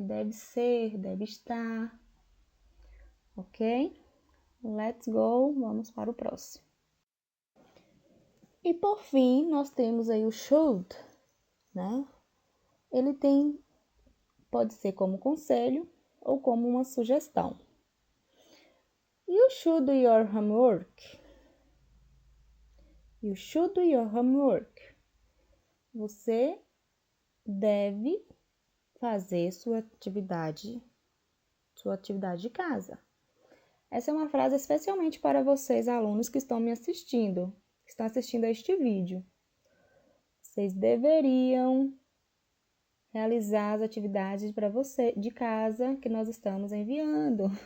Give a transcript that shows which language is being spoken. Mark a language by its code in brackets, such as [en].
[pt] Deve ser, deve estar. Ok? [en] Let's go, [pt] vamos para o próximo. E por fim, nós temos aí o should, né? Ele pode ser como conselho ou como uma sugestão. [en] You should do your homework. You should do your homework. [pt] Você deve fazer sua atividade de casa. Essa é uma frase especialmente para vocês, alunos que estão me assistindo, que estão assistindo a este vídeo. Vocês deveriam realizar as atividades para você de casa que nós estamos enviando.